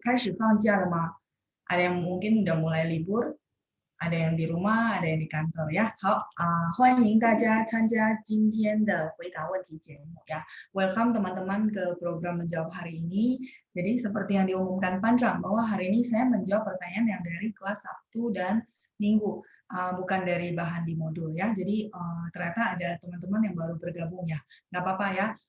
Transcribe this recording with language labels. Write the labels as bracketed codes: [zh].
[zh] 开始放假了吗？ [id] Ada yang mungkin udah mulai libur, ada yang di rumah, ada yang di kantor ya. [zh] 好欢迎大家参加今天的回答问题节目ya. [id] Welcome teman-teman ke program menjawab hari ini. Jadi seperti yang diumumkan Panjang bahwa hari ini saya menjawab pertanyaan yang dari kelas Sabtu dan Minggu, bukan dari bahan di modul ya. Jadi ternyata ada teman-teman yang baru bergabung ya. Nggak apa-apa ya.